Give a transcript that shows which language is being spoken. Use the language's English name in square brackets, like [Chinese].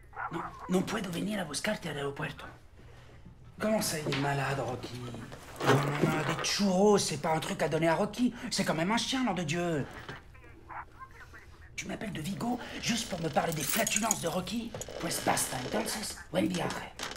[Spanish] No, no puedo venir a buscarte al aeropuerto. [French] Comment ça, il est malade, Rocky? Non, des churros, c'est pas un truc à donner à Rocky. C'est quand même un chien, nom de Dieu. Tu m'appelles de Vigo juste pour me parler des flatulences de Rocky? [Spanish] Pues basta, entonces, buen viaje.